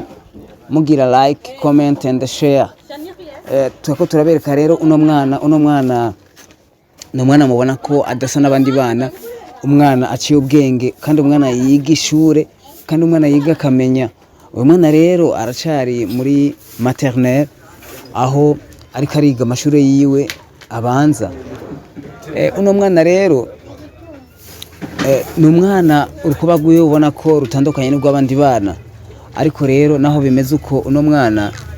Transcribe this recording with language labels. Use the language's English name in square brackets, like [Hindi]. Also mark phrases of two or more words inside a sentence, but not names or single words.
[Rundi] mugira [English] like comment and share [Rundi] twako turabereka rero uno mwana mubona ko adasa n'abandi bana umwana aciye ubwenge kandi umwana yiga ishure kandi umwana yiga kamenya uyu mwana rero aracari muri maternelle aho ariko ariga amashure yiwe abanza uno mwana rero ni umwana urukoba rwiwe ubona ko rutandukanye n'urw'abandi bana ariko rero naho bimeze uko uno mwana